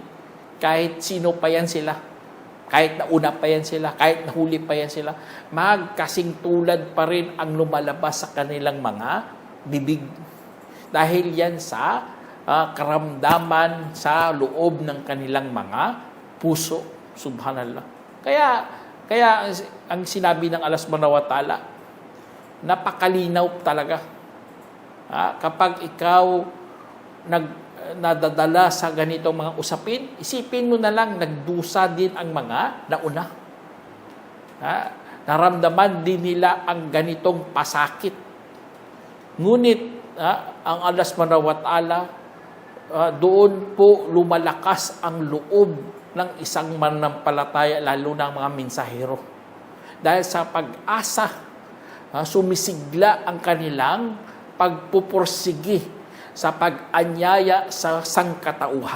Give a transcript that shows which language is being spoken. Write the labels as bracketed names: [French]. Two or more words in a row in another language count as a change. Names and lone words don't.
[Filipino] Kahit sino pa yan sila, kahit nauna pa yan sila, kahit nahuli pa yan sila, magkasingtulad pa rin ang lumalabas sa kanilang mga bibig. Dahil yan sa karamdaman sa loob ng kanilang mga puso. [Arabic] سبحان الله. [Filipino] Kaya ang sinabi ng Allah [Arabic] سبحانه وتعالى, [Filipino] napakalinaw talaga. Kapag ikaw nadadala sa ganitong mga usapin, isipin mo na lang, nagdusa din ang mga nauna. Naramdaman din nila ang ganitong pasakit. Ngunit, ang Allah [Arabic] سبحانه وتعالى, [Filipino] doon po lumalakas ang loob ng isang mananampalataya, lalo na ang mga mensahero. Dahil sa pag-asa, sumisigla ang kanilang pagpupursigi sa pag-anyaya sa sangkatauhan.